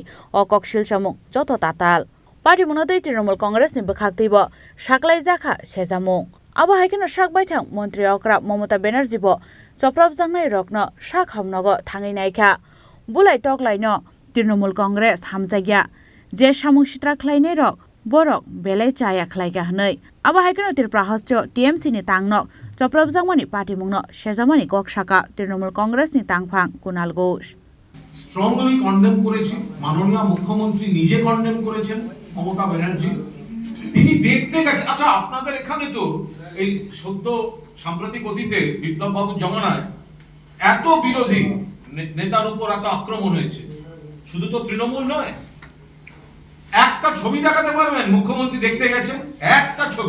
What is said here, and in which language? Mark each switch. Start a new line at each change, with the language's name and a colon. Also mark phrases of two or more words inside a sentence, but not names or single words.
Kok Borok: o Koksilsamung Jotto Tatal Patimungo Trinamool Congress ni bwkhakteibo Khlaijakha sejamung abo haikeno sakbai thang Mantri Okra Mamata Banerjee bo choprabjaknai rokno sak hamnogo thangai naikha bulai toklaino Trinamool Congress hamjagya je samung sitra khlainai rok borok belai chaya khlaiga hnai abo haikeno Tripura hostio TMC ni Tangnok choprabjakmani Patimungno sejamani kok Sakha Trinamool Congress ni Tangphang Kunal Ghosh
English: strongly condemn
Bangla: করেছি মাননীয় মুখ্যমন্ত্রী নিজে কন্ডেম করেছেন মমতা ব্যানার্জি তিনি দেখতে গেছে আচ্ছা আপনাদের এখানে তো এই সদ্য সাম্প্রতিক অতীতে বিপ্লব বাবুর জমানায় এত বিরোধী নেতার উপর এত আক্রমণ হয়েছে শুধু তো তৃণমূল নয় একটা ছবি দেখাতে পারবেন মুখ্যমন্ত্রী দেখতে গেছেন একটা ছবি